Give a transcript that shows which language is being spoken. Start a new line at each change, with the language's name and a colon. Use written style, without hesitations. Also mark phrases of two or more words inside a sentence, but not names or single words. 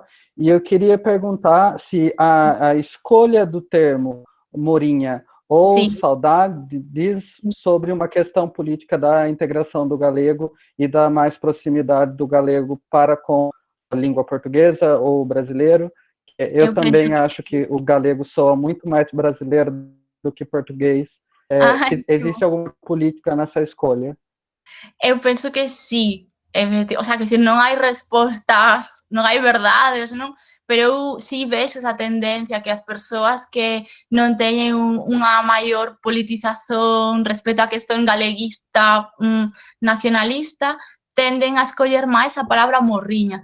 Portuguese: E eu queria perguntar se a escolha do termo morinha ou saudade diz sobre uma questão política da integração do galego e da mais proximidade do galego para com a língua portuguesa ou brasileiro. Eu também acho que o galego soa muito mais brasileiro do que português. Existe alguma política nessa escolha?
Galician: Eu penso que sí.
Spanish: O sea,
Galician: que decir, non hai respostas, non hai verdades, non? Pero eu sí vexo esa tendencia que as persoas que non teñen unha maior politización respecto á questón galeguista, nacionalista, tenden a escoller máis a palabra morriña.